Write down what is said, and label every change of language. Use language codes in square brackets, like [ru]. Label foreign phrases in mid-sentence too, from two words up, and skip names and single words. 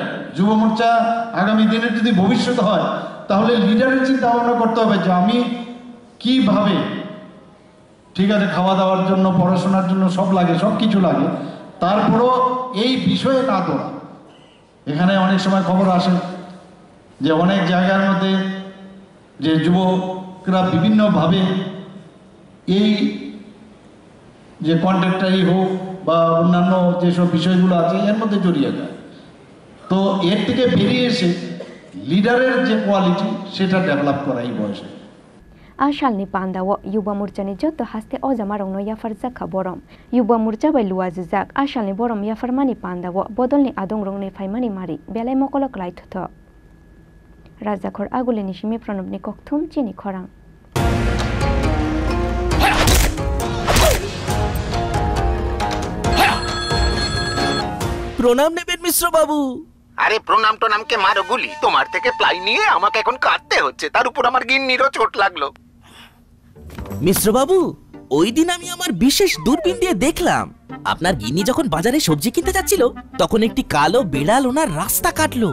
[bn] যুব মোর্চা আগামী দিনের যদি ভবিষ্যৎ হয়, তাহলে লিডারের চিন্তা ভাবনা করতে হবে যে আমি কিভাবে, ঠিক আছে খাওয়া দাওয়ার জন্য, পড়াশোনার জন্য সব লাগে, সব কিছু লাগে, তারপরও এই বিষয়ে না দৌড়া, এখানে অনেক সময় খবর আসে যে অনেক জায়গার মধ্যে যে যুবকরা বিভিন্নভাবে এই যে কন্ট্রাক্টারই হোক বা অন্যান্য যেসব বিষয়গুলো আছে এর মধ্যে জড়িয়ে যায়। তো এর থেকে বেরিয়ে এসে লিডারের যে কোয়ালিটি সেটা ডেভেলপ করা এই বয়সে। [trp] Asalni pandawo Yuba Murchani joto haste ojamarongno yafar zakha borom. Yuba Murcha bai luwajak asalni borom yafarmani pandawo bodolni adongrongni faimani mari belai mokolok lai thotho. Rajakhor agulini simi pranobni kokthum chini khorang. [bn] প্রণাম নেবেন মিশ্র বাবু। আরে প্রণাম টোনামকে মারো গুলি, তোমার থেকে প্লাই নিয়ে আমাকে এখন কাটতে হচ্ছে, তার উপর আমার গিন্নিরও চোট লাগলো। মিশ্র বাবু, ওই দিন আমি আমার বিশেষ দূরবীন দিয়ে দেখলাম আপনার গিন্নি যখন বাজারে সবজি কিনতে যাচ্ছিল তখন একটি কালো বিড়াল ওনার রাস্তা কাটলো।